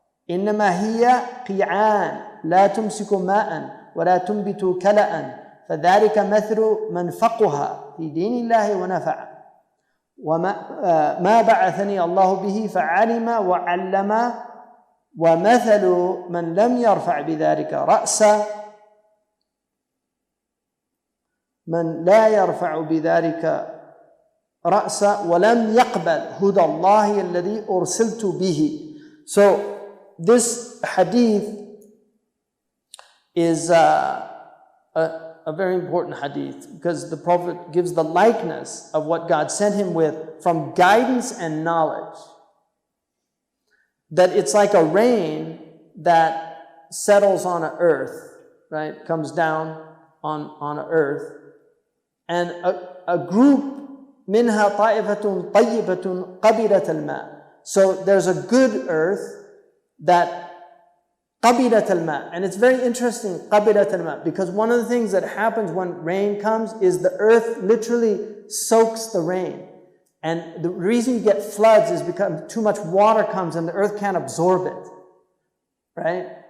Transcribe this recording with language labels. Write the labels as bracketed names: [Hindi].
[Arabic] إنما هي قيعان لا تمسك ماء ولا تنبت كلأ فذلك مثل من فقها في دين الله ونفع وما بعثني الله به فعلم وعلم ومثل من لم يرفع بذلك رأسا من لا يرفع بذلك رأسا ولم يقبل هدى الله الذي أرسلت به. [English] So this hadith is a very important hadith, because the Prophet gives the likeness of what God sent him with from guidance and knowledge. That it's like a rain that settles on an earth, right? Comes down on an earth. And a group, [Arabic] منها طائفة طيبة قبلت الماء. [English] So there's a good earth that [Arabic] قبلت الماء. [English] And it's very interesting, [Arabic] قبلت الماء, [English] because one of the things that happens when rain comes is the earth literally soaks the rain. And the reason you get floods is because too much water comes and the earth can't absorb it, right?